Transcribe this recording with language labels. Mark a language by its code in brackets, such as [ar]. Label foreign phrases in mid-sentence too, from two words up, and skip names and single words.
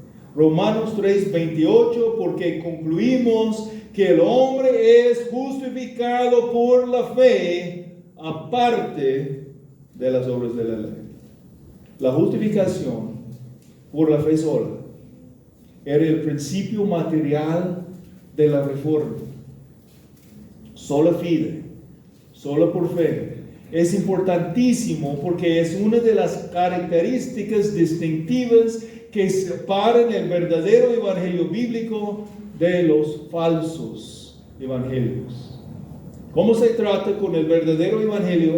[es] Romanos 3:28, porque concluimos que el hombre es justificado por la fe aparte de las obras de la ley. La justificación por la fe sola era el principio material de la reforma. [la] Sola fide, [es] sola por fe. Es importantísimo porque es una de las características distintivas que separan el verdadero evangelio bíblico de los falsos evangelios. ¿Cómo se trata con el verdadero evangelio?